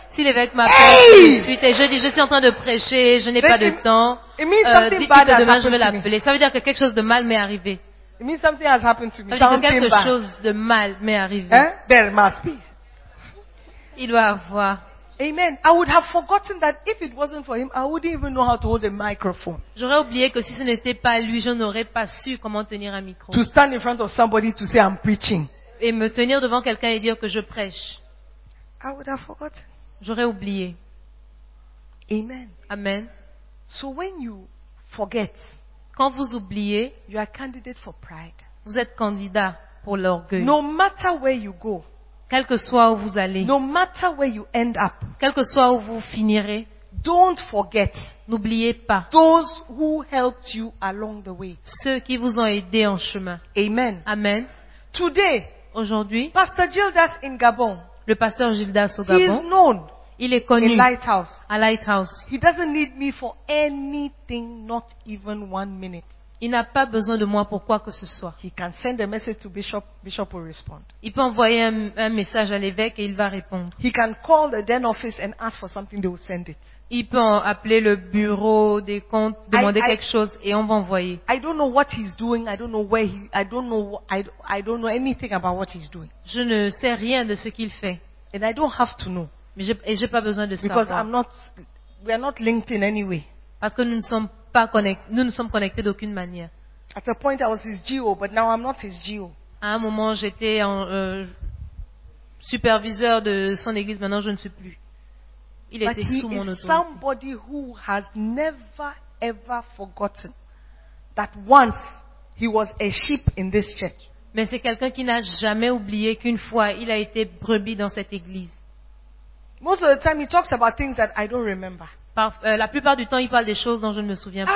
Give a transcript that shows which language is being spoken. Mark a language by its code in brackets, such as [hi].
[fr] Si l'évêque m'appelle, je dis, je suis en train de prêcher, je n'ai pas de temps. [en] It means something bad [fr] que demain je vais l'appeler. Ça veut dire que quelque chose de mal m'est arrivé. [en] It means something has happened to me. [fr] Ça veut dire que quelque chose de mal m'est arrivé. [en] There must be. [fr] Il doit avoir. [en] Amen. I would have forgotten that if it wasn't for him, I wouldn't even know how to hold a microphone. [fr] J'aurais oublié que si ce n'était pas lui, je n'aurais pas su comment tenir un micro. [en] To stand in front of somebody to say I'm preaching. [fr] Et me tenir devant quelqu'un et dire que je prêche. [en] I would have forgotten. [fr] J'aurais oublié. [en] Amen. [fr] Amen. [en] So when you forget, [fr] quand vous oubliez, [en] you are candidate for pride. [fr] Vous êtes candidat pour l'orgueil. [en] No matter where you go, [fr] quel que soit où vous allez, [en] no matter where you end up, [fr] quel que soit où vous finirez, [en] don't forget, [fr] n'oubliez pas, [en] those who helped you along the way, [fr] ceux qui vous ont aidé en chemin. [en] Amen. [fr] Amen. [en] Today, [fr] aujourd'hui, [en] Pastor Gildas in Gabon, [fr] le pasteur Gildas au Gabon, [en] he is known, [fr] il est connu, [en] in Lighthouse, [fr] à Lighthouse, [en] he doesn't need me for anything, not even 1 minute. [fr] Il n'a pas besoin de moi pour quoi que ce soit. [en] He can send a message to Bishop. Bishop will respond. [fr] Il peut envoyer un message à l'évêque et il va répondre. [en] He can call the den office and ask for something. They will send it. [fr] Il peut appeler le bureau des comptes, demander quelque chose et on va envoyer. [en] I don't know what he's doing. I don't know where he. I don't know anything about what he's doing. [fr] Je ne sais rien de ce qu'il fait. [en] And I don't have to know. [fr] Mais j'ai pas besoin de savoir. [en] Because I'm not. We are not linked in any way. [fr] Parce que nous ne sommes connectés d'aucune manière. [en] At a point, I was his GO, but now I'm not his GO. [fr] À un moment, j'étais superviseur de son église. Maintenant, je ne suis plus. Il [en] but [fr] était sous mon autorité. [en] But he is somebody who has never ever forgotten that once he was a sheep in this church. [fr] Mais c'est quelqu'un qui n'a jamais oublié qu'une fois, il a été brebis dans cette église. [en] Most of the time, he talks about things that I don't remember. [fr] La plupart du temps, il parle des choses dont je ne me souviens pas.